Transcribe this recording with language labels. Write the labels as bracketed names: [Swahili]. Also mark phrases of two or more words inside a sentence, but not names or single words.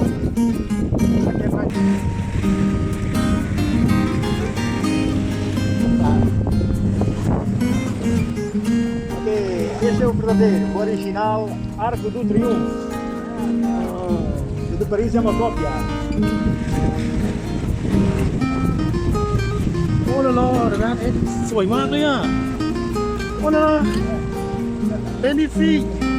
[Portuguese] Aqui é mais. Este é o verdadeiro, o original Arco do Triunfo. O de Paris é uma cópia. [Thai] โอ้ละล่ะเดี๋ยวนะสวยมากเลยอ่ะโอ้ละล่ะเบนิฟิก